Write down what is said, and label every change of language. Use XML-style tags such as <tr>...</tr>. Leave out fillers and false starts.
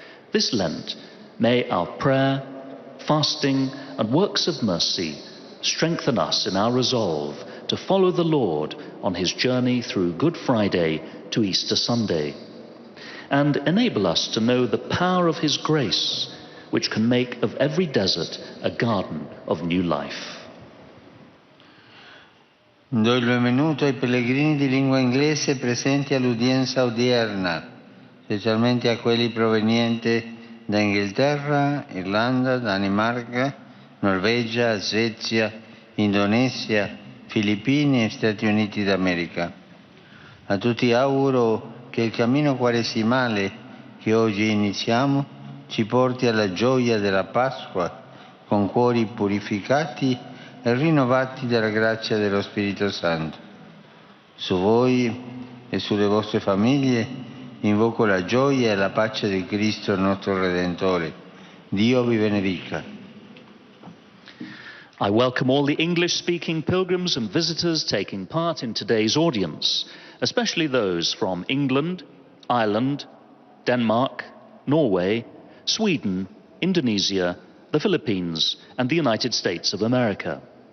<en>This Lent, may our prayer, fasting, and works of mercy strengthen us in our resolve to follow the Lord on his journey through Good Friday to Easter Sunday, and enable us to know the power of his grace, which can make of every desert a garden of new life.</en> <it>Do il benvenuto ai pellegrini di lingua inglese presenti all'udienza odierna, specialmente a quelli provenienti da Inghilterra, Irlanda, Danimarca, Norvegia, Svezia, Indonesia, Filippine e Stati Uniti d'America. A tutti auguro che il cammino quaresimale che oggi iniziamo ci porti alla gioia della Pasqua con cuori purificati e rinnovati dalla grazia dello Spirito Santo. Su voi e sulle vostre famiglie invoco la gioia e la pace di Cristo il nostro Redentore. Dio vi benedica.</it> <en>I welcome all the English-speaking pilgrims and visitors taking part in today's audience, especially those from England, Ireland, Denmark, Norway, Sweden, Indonesia, the Philippines, and the United States of America.</en>